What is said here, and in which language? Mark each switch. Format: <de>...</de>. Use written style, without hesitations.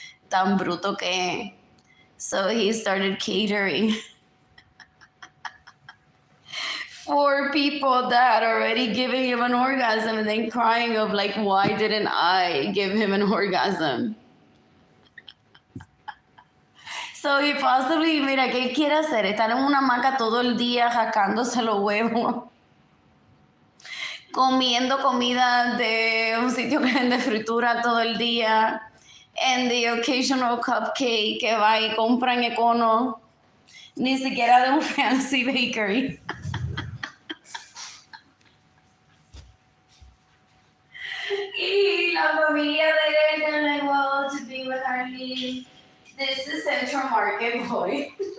<es>Tan bruto que.</es> <en>So he started catering for people that had already given him an orgasm and then crying of like, why didn't I give him an orgasm? So he possibly,</en> <es>mira, ¿qué quiere hacer? Estar en una hamaca todo el día jacándose los huevos, comiendo comida de un sitio que vende fritura todo el día,</es> <en>and the occasional cupcake</en> <es>que va y compra en Econo, ni siquiera de un</es> <en>fancy bakery.</en> <es>Y la familia de él,</es> <en>they're like, well, to be with Arlene, this is Central Market Boy.</en>